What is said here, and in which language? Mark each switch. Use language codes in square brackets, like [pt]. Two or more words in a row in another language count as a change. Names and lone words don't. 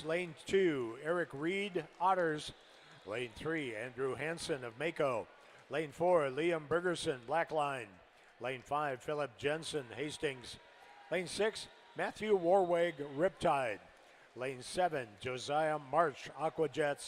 [en] Lane 2, Eric Reed, Otters. Lane 3, Andrew Hansen of Mako. Lane 4, Liam Bergerson, Blackline. Lane 5, Philip Jensen, Hastings. Lane 6, Matthew Warwig, Riptide. Lane 7, Josiah March, Aquajets.